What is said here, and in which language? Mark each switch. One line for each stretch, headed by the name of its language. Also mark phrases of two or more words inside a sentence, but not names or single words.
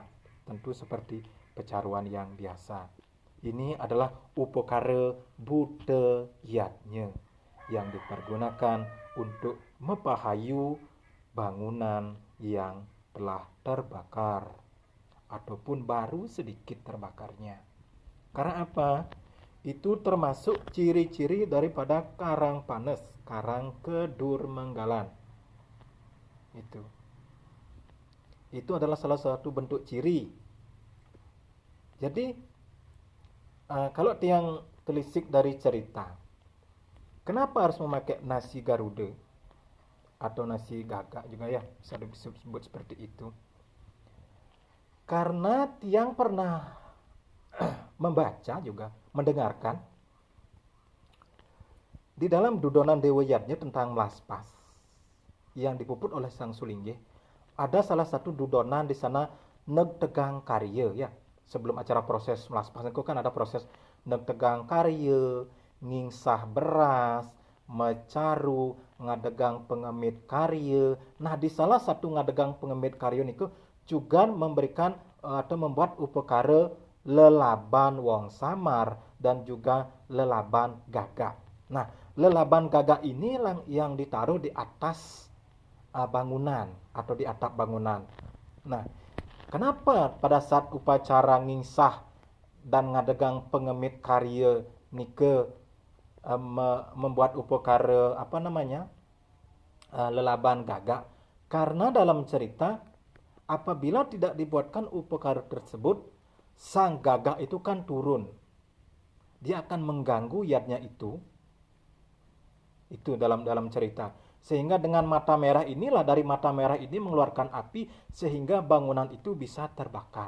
Indonesian: Tentu seperti pecaruan yang biasa. Ini adalah upakara budayanya yang dipergunakan untuk mepahayu bangunan yang telah terbakar ataupun baru sedikit terbakarnya. Karena apa? Itu termasuk ciri-ciri daripada
Balinese: karang panes, karang kedurmenggalan.
Indonesian: Itu adalah salah satu bentuk ciri. Jadi kalau tiang telisik dari cerita, kenapa harus memakai nasi garuda atau nasi gagak juga ya, bisa disebut seperti itu? Karena tiang pernah membaca juga, mendengarkan di dalam dudonan Dewa Yatnya tentang Melaspas yang dipuput oleh Sang Sulingge, ada salah satu dudonan di sana
Balinese: neg tegang karya
Indonesian: ya. Sebelum acara proses Melaspas itu kan ada proses
Balinese: neg tegang karya, ngingsah beras, mecaru, ngadegang pengemit karya.
Indonesian: Nah, di salah satu
Balinese: ngadegang pengemit karya niku
Indonesian: juga memberikan atau membuat upekara
Balinese: lelaban wong samar
Indonesian: dan juga
Balinese: lelaban gagak.
Indonesian: Nah,
Balinese: lelaban gagak
Indonesian: ini yang ditaruh di atas bangunan atau di atap bangunan. Nah, kenapa pada saat upacara ngingsah dan
Balinese: ngadegang pengemit karya nike
Indonesian: membuat upekara
Balinese: lelaban gagak?
Indonesian: Karena dalam cerita apabila tidak dibuatkan upekara tersebut, sang gagak itu kan turun. Dia akan mengganggu yatnya itu dalam cerita. Sehingga dengan mata merah inilah, dari mata merah ini mengeluarkan api sehingga bangunan itu bisa terbakar.